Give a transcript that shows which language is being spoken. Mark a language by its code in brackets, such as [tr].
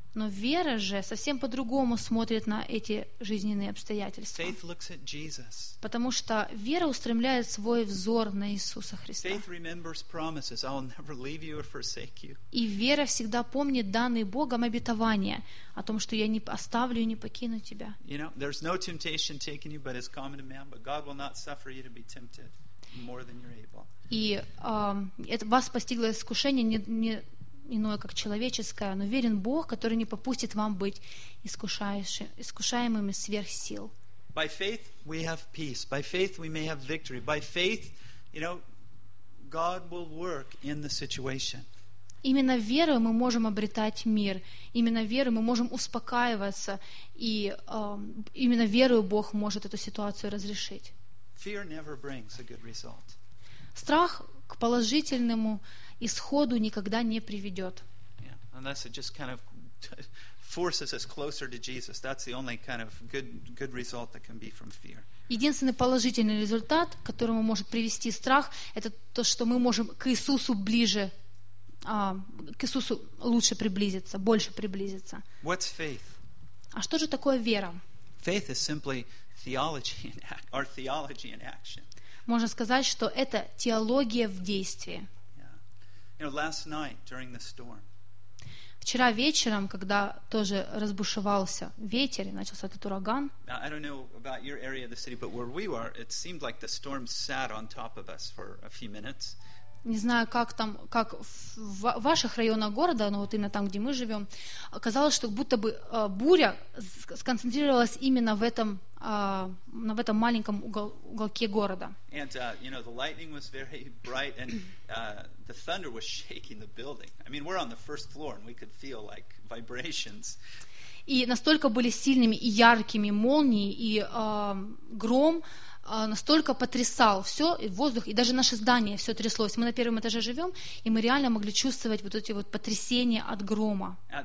[ru] Но вера же совсем по-другому смотрит на эти жизненные обстоятельства. [en] Faith looks at Jesus. [ru] Потому что вера устремляет свой взор на Иисуса Христа. [en] Faith remembers promises. I'll never leave you or forsake you. [ru] И вера всегда помнит данные Богом обетования о том, что я не оставлю и не покину тебя. [en] You know, there's no temptation taking you, but it's common to man. But God will not suffer you to be tempted more than you're able. [ru] И это вас постигло искушение не иное, как человеческое, но верен Бог, который не попустит вам быть искушаемыми сверх сил. [en] By faith we have peace. By faith we may have victory. By faith, you know, God will work in the situation. [ru] Именно верой мы можем обретать мир. Именно верой мы можем успокаиваться. И именно верою Бог может эту ситуацию разрешить. [en] Fear never brings a good result. [ru] Страх к положительному исходу никогда не приведет. [en] Yeah, unless it just kind of forces us closer to Jesus. That's the only kind of good result that can be from fear. [ru] Единственный положительный результат, к которому может привести страх, это то, что мы можем к Иисусу ближе, к Иисусу лучше приблизиться, больше приблизиться. [en] What's faith? [ru] А что же такое вера? [en] Faith is simply theology in action, or theology in action. [ru] Можно сказать, что это теология в действии. [en] You know, last night during the storm. [ru] Вчера вечером, когда тоже разбушевался ветер и начался этот ураган. [en] I don't know about your area of the city, but where we were, it seemed like the storm sat on top of us for a few minutes. [ru] Не знаю, как там, как в ваших районах города, но вот именно там, где мы живем, казалось, что будто бы буря сконцентрировалась именно в этом маленьком уголке города. [en] And you know, the lightning was very bright, and the thunder was shaking the building. I mean, we're on the first floor, and we could feel like vibrations. [ru] И настолько были сильными и яркими молнии и гром. Настолько потрясал все, и воздух, и даже наше здание все тряслось. Мы на первом этаже живем, и мы реально могли чувствовать вот эти вот потрясения от грома.